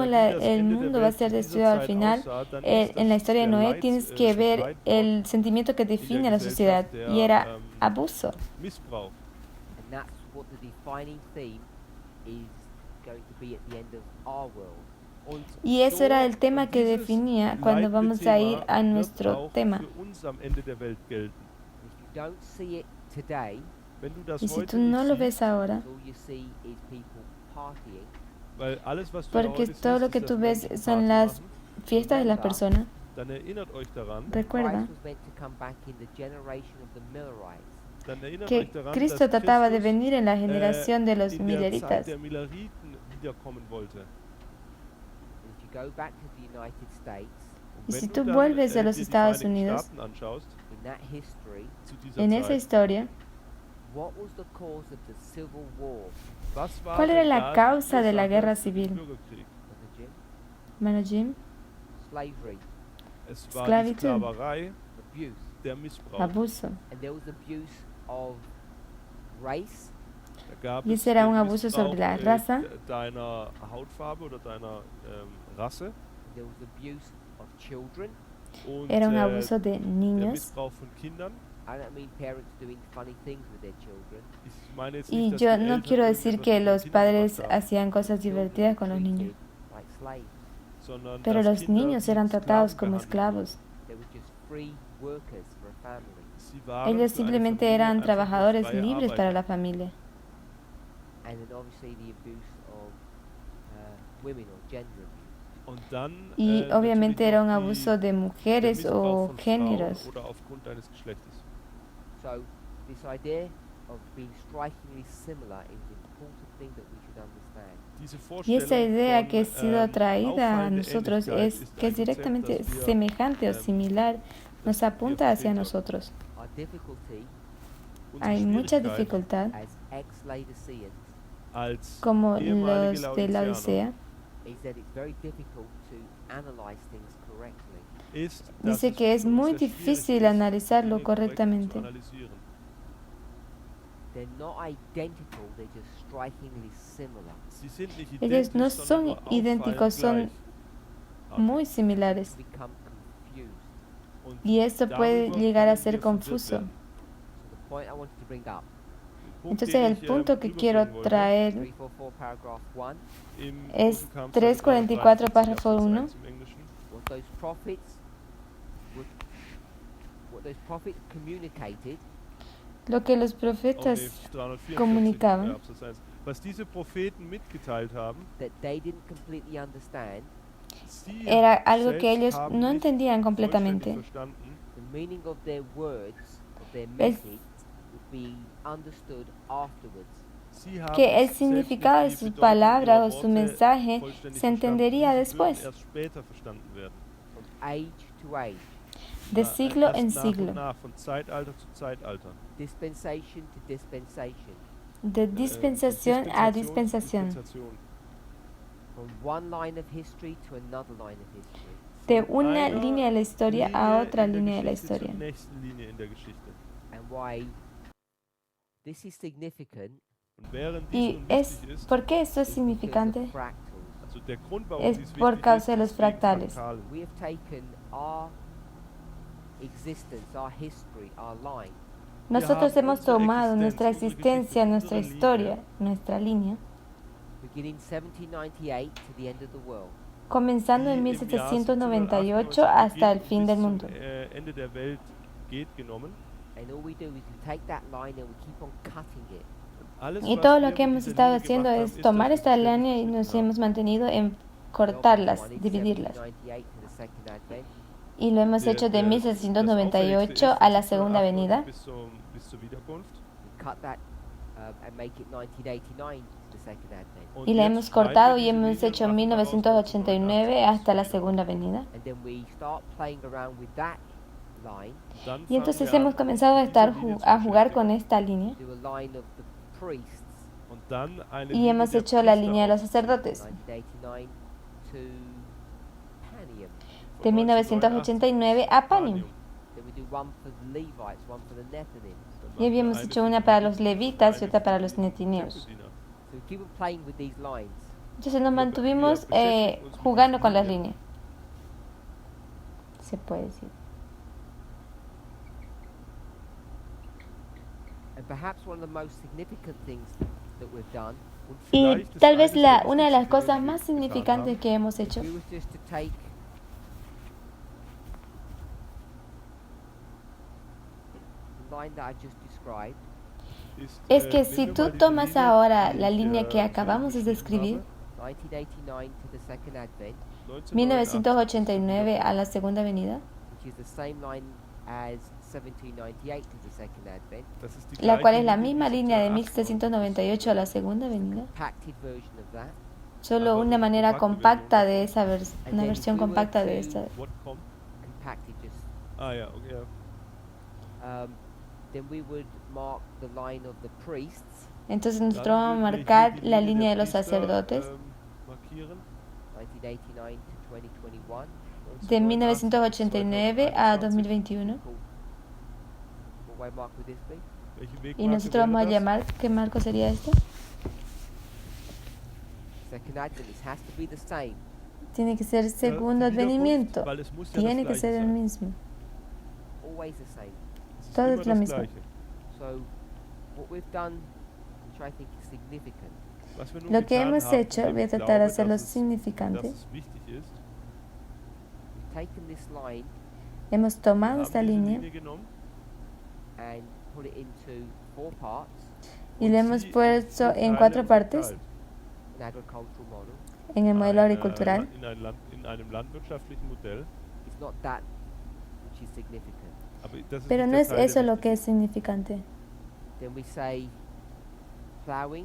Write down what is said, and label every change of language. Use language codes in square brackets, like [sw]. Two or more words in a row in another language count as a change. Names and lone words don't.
[de] wie [es] el [de] das Ende der [es] mundo va a [de] Welt [es] ser [de] zu dieser [es] destruido al [de] Zeit [es] final, [de] aussah, dann ist [es] en la [de] das [es] historia de [de] der [es] Noé tienes que ver [de] Leitwort [es] el sentimiento que define a la sociedad y era abuso. [de] Missbrauch. [en] And that's what the defining theme is going to be at the end of our world. [de] Und [es] Y eso era el [de] so [es] tema que [de] dieses [es] definía cuando vamos a ir a [de] Leitthema [es] nuestro [de] wird auch [es] tema. [de] für uns am Ende der Welt gelten. [en] And if you don't see it today, [de] Wenn du das [es] Y si [de] heute [es] tú no [de] nicht [es] lo [de] siehst, [es] ves ahora, [en] all you see is people partying, [de] weil alles, was du [es] porque [de] heute [es] todo [de] siehst, [es] lo que [de] ist, [es] tú [de] dass [es] ves [de] Menschen [es] son [de] Party [es] las [de] machen, [es] fiestas de las personas, [de] dann erinnert euch daran, [es] recuerda [en] Christ was meant to come back in the generation of the Millerites. [de] dann erinnert [es] que [de] euch daran, [es] Cristo [de] dass [es] trataba de [de] Christus, [es] venir en la generación de los [de] in der Zeit [es] milleritas. [de] der Milleriten wiederkommen wollte. [en] And if you go back to the United States, [de] Und [es] Y [de] wenn [es] si [de] du [es] tú [de] dann, [es] vuelves a los [de] dir die [es] Estados [de] Vereinigten [es] Unidos, [de] Staaten anschaust, [en] in that history, [de] zu dieser [es] en esa [de] Zeit, [es] historia, [en] what was the cause of the Civil War? [de] was war [es] ¿cuál era [de] denn [es] la [de] da die [es] causa de la [de] Ursache [es] guerra [de] für den [es] civil? [de] Bürgerkrieg? [en] Was it Jim? [es] Hermano Jim, [en] Slavery, [de] Es war die [es] Sklavitud. [de] Sklaverei, [en] abuse. [de] der Missbrauch. [es] abuso. [en] And there was abuse of race, [de] Da gab [es] Y [de] es [es] ese era [de] den [es] un abuso sobre la [de] Missbrauch, [es] raza. [de] Deiner Hautfarbe oder deiner Rasse. [en] and there was abuse of children. [de] Und [es] Era un abuso de [de] der [es] niños. [de] Missbrauch von Kindern. [en] I don't mean parents doing funny things with their children. [de] Ich meine jetzt [es] Y [de] nicht, dass [es] yo [de] die [es] no [de] Eltern [es] quiero decir [de] irgendetwas [es] que [de] mit den [es] los [de] Kindern [es] padres [de] gemacht haben, [es] hacían cosas [en] Children [es] divertidas con los [en] treated [es] niños, [en] like slaves. [de] sondern [es] pero [de] dass [es] los [de] Kinder [es] niños [de] wie [es] eran tratados [de] Sklaven [es] como [de] behandelt [es] esclavos. [en] They were just free workers for a family. [de] wurden. Sie waren [es] Ellos [de] für eine [es] simplemente [de] Familie [es] eran [de] einfach nur [es] trabajadores [de] freie [es] libres para [de] Arbeiter. [es] la familia. [en] And then obviously the abuse of women or gender abuse. [de] Und dann, [es] Y [de] natürlich [es] obviamente era un [de] noch [es] abuso de [de] der [es] mujeres [de] Missbrauch [es] o [de] von Frauen [es] géneros. [de] oder aufgrund deines Geschlechtes. [en] So this idea of being strikingly similar is an important thing that we should understand. [de] Diese [es] Y esa [de] Vorstellung [es] idea [de] von, [es] que ha sido traída a [de] auffallende [es] nosotros [de] Ähnlichkeit [es] es [de] ist [es] que [de] ein [es] es directamente [de] Konzept, das wir, [es] semejante o similar, nos apunta hacia nosotros. [en] Our difficulty [de] unsere [es] Hay mucha [de] Schwierigkeit [es] dificultad, [en] as ex-Laodiceans [de] als [es] como [de] ehemalige [es] los de la [de] Laodiceaner [es] Odisea. [en] is that it's very difficult to analyze things correctly. [de] ist, [es] Dice [de] dass [es] que [de] es [es] es muy [de] sehr schwierig [es] difícil [de] ist, [es] analizarlo [de] Dinge korrekt [es] correctamente. [de] zu analysieren. [en] They're not identical, they're just strikingly similar. [de] Sie sind nicht [es] Ellos no [de] identisch, [es] son [de] sondern nur [es] idénticos, son [de] auffallend gleich. [es] muy similares. [en] Become confused. [de] Und [es] Y esto puede [de] darüber [es] llegar a [de] können [es] ser [de] wir verwirrt [es] confuso. [de] werden. [en] So the point I wanted to bring up, [de] Der Punkt, [es] Entonces [de] den [es] el [de] ich, [es] punto que quiero [de] rüberbringen wollte, [es] traer [en] 344 paragraph 1, [de] im [es] es [de] großen Kampf [es] 344 párrafo [de] Absatz [es] 1. [de] 1 im Englischen, [en] what those prophets what those prophets communicated [es] Lo que los [de] oh, [es] profetas [de] nee, 344, [es] comunicaban. [de] Absatz 1. Was diese Propheten mitgeteilt haben, [en] that they didn't completely understand [de] Sie [es] era algo que [de] selbst [es] ellos [de] haben [es] no [de] nicht [es] entendían [de] vollständig [es] completamente. [de] verstanden, [en] The meaning of their words, of their [de] Es- [en] message, would be understood afterwards. [de] Sie haben [es] Que el [de] selbst [es] significado de [de] nicht die [es] sus [de] Bedeutung [es] palabras [de] ihrer [es] o su [de] Worte [es] mensaje [de] vollständig [es] se [de] verstanden. [es] entendería [de] Diese würden [es] después, [de] erst später verstanden werden. [en] From age to age, [es] de siglo [de] Erst [es] en [de] nach [es] siglo, [de] und nach, von Zeitalter zu Zeitalter. [en] dispensation to dispensation, [es] de [de] Von [es] dispensación a dispensación, [de] Dispensation. [en] from one line of history to another line of history. [es] de [de] Von [es] una [de] einer [es] línea de la historia a [de] Linie [es] otra [de] in der [es] línea de la [de] Geschichte [es] historia. [de] zur nächsten Linie in der Geschichte. [en] And why this is significant [de] Und während dies [es] Y [de] nun [es] es, [de] wichtig ist, [es] ¿por qué esto es [en] is because of [es] significante? [en] fractals. [de] also der Grund, warum [es] Es [de] dies [es] por [de] wichtig [es] causa de [de] ist, [es] los [de] ist wegen [es] fractales. [de] Fraktalen. [en] We have taken our existence, our history, our line, [es] Nosotros [de] haben [es] hemos [de] unsere [es] tomado [de] Existenz, [es] nuestra [de] unsere [es] existencia, [de] Geschichte, [es] nuestra [de] unsere [es] historia, nuestra línea, [en] beginning 1798 to the end of the world. [es] comenzando en [de] die im Jahr [es] 1798 hasta el fin del [de] bis [es] mundo. [de] zum Ende der Welt geht, genommen. [en] And all we do is we take that line and we keep on cutting it. [de] Alles, [es] Y [de] was [es] todo [de] wir [es] lo [de] mit [es] que hemos [de] dieser [es] estado [de] Linie [es] haciendo [de] gemacht [es] es [de] haben, ist, [es] tomar [de] dass wir [es] esta [de] sie ständig [es] línea y nos [de] geschnitten haben. [es] hemos mantenido en [en] The [es] cortarlas, [en] obvious one is [es] dividirlas. [en] 1798 to the second advent. [es] Y lo hemos hecho de [de] Das [es] 1798 [de] Auffälligste [es] a la [de] ist, [es] segunda [de] 1798 [es] venida. [de] bis zur Wiederkunft. [en] We cut that and make it 1989 to the second advent. [de] Und [es] Y la [de] jetzt [es] hemos [de] schneiden [es] cortado [de] wir [es] y [de] diese [es] hemos [de] Linie und [es] hecho [de] machen daraus [es] 1989 hasta la segunda venida. [en] And then we start playing around with that line, [de] Dann [es] Y [de] fangen [es] entonces [de] wir [es] hemos [de] an, [es] comenzado a [de] diese [es] estar [de] Linie zu [es] a jugar [de] beschäftigen. [es] con esta línea. [en] do a line of the priests, [de] Und dann eine [es] Y [de] Linie [es] hemos [de] der [es] hecho la [de] Priester [es] línea de los [de] aus. [es] sacerdotes. [en] 1989 to Panium. [de] Von [es] De 1989 a Panium. [en] Then we do one for the Levites, one for the Nethinim. [de] Dann [es] Y [de] machen wir [es] habíamos [de] eine [es] hecho [de] für [es] una [de] die [es] para los [de] Leviten und [es] levitas y [de] eine [es] otra para [de] für [es] los [de] die [es] netineos. [en] So [de] Tempeldiener. [en] we keep on playing with these lines. [es] Entonces nos mantuvimos jugando con las líneas. Se puede decir. [en] And perhaps one of the most significant things that we've done [es] Y [de] Vielleicht ist [es] tal vez [de] eines der [es] una de las [de] wichtigsten [es] cosas [de] Dinge, die [es] más [de] wir getan [es] significantes [de] haben, [es] que hemos hecho [en] we was just to take the line that I just described [de] ist, [es] es que [de] nehmen [es] si [de] wir [es] tú [de] mal diese [es] tomas [de] Linie, [es] ahora [de] die [es] la [de] ich, [es] línea que [de] vorhin [es] acabamos de [de] beschrieben [es] describir, [en] 1989 to the second advent, [de] habe, [es] 1989 a la segunda venida, [en] which is the same line as 1798 to the second advent, [de] Das ist die [es] la cual [de] gleiche [es] es la [de] Linie [es] misma [de] wie [es] línea de [de] 1798. [es] 1798 a la segunda venida, [en] compacted version of that. [es] solo una manera compacta de esa una versión compacta de esta. [en] What com? Compacted just [de] Ah ja, okay. Ja. [en] then we would mark the line of the priests, [es] Entonces nosotros [de] Dann [es] vamos a [de] würden wir [es] marcar [de] hier die [es] la [de] Linie [es] línea de [de] der [es] los [de] Priester, [es] sacerdotes [de] 1989 markieren. [en] to 2021. [es] de 1989 a 2021. [en] Cool. What way mark would this be? [de] Welche [es] Y [de] Wegmarke [es] nosotros vamos a [de] wäre das? [es] llamar, ¿qué marco sería este? [en] Second advent, it has to be the same. [es] Tiene que ser [de] Ja, [es] segundo [de] die Wiederkunft, [es] advenimiento. [de] weil es muss ja [es] Tiene [de] das [es] que ser [de] Gleiche [es] el [de] sein. [es] mismo. [en] Always the same. [de] Es ist [es] Todo [de] immer [es] es lo [de] das [es] mismo. [de] Gleiche. [en] So what we've done, which I think is significant, [de] Was wir nun [es] Lo que [de] getan [es] hemos [de] haben, [es] hecho, [de] und [es] voy a [de] ich [es] tratar de [de] glaube, [es] hacerlo [de] dass [es] significante. [de] es wichtig ist, [en] we've taken this line [es] Hemos [de] wir [es] tomado [de] haben [es] esta [de] diese [es] línea [de] Linie genommen [en] and put it into 4 parts, [es] y [de] und [es] la hemos [de] sie [es] puesto en [de] Teile [es] 4 partes [de] unterteilt. [en] an agricultural model. [es] en el modelo [de] Eine, [es] agricultural. [de] in einem landwirtschaftlichen Modell. [en] It's not that which is significant. [de] Aber das ist [es] Pero [de] nicht [es] no [de] der [es] es [de] Teil, der [es] eso lo [de] wichtig [es] que es [de] ist. [es] significante. [en] Then we say plowing,